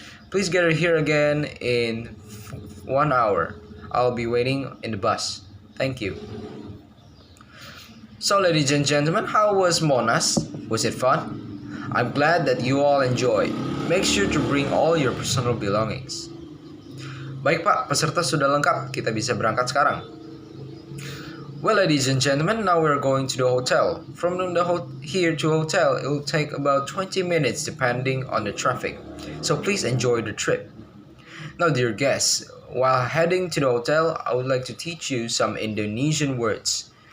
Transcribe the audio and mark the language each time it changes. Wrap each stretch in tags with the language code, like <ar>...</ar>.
<en>Please get here again in 1 hour. I'll be waiting in the bus. Thank you. So, ladies and gentlemen, how was Monas? Was it fun? I'm glad that you all enjoyed. Make sure to bring all your personal belongings.</en> <id>Baik Pak, peserta sudah lengkap, kita bisa berangkat sekarang.</id> <en>Well, ladies and gentlemen, now we're going to the hotel. From here to hotel, it will take about 20 minutes depending on the traffic. So please enjoy the trip. Now, dear guests, while heading to the hotel, I would like to teach you some Indonesian words.</en>